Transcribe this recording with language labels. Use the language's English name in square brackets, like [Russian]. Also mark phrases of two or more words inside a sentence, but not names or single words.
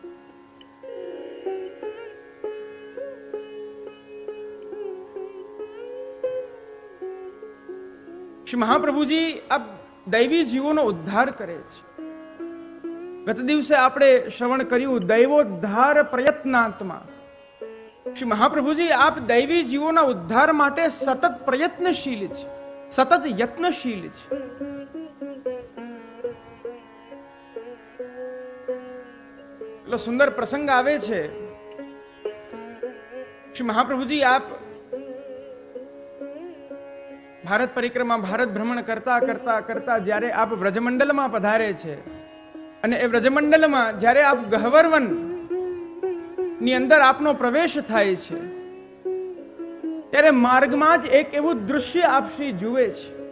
[Gujarati] શ્રી મહાપ્રભુજી અબ દૈવી જીવોનો ઉદ્ધાર કરે છે। ગત દિવસે આપણે શ્રવણ કર્યું [Sanskrit] दैवोद्धार प्रयत्नात्मा। [Gujarati] શ્રી મહાપ્રભુજી આપ દૈવી જીવોના ઉદ્ધાર માટે સતત પ્રયત્નશીલ છે, સતત યત્નશીલ છે। એટલે સુંદર પ્રસંગ આવે છે। શ્રી મહાપ્રભુજી આપ ભારત પરિક્રમા, ભારત ભ્રમણ કરતા કરતા કરતા જ્યારે આપ વ્રજમંડલમાં પધારે છે અને એ વ્રજમંડલમાં જ્યારે આપ ગહ્વરવન ની અંદર આપનો પ્રવેશ થાય છે, ત્યારે માર્ગમાં જ એક એવું દૃશ્ય આપ શ્રી જુએ છે.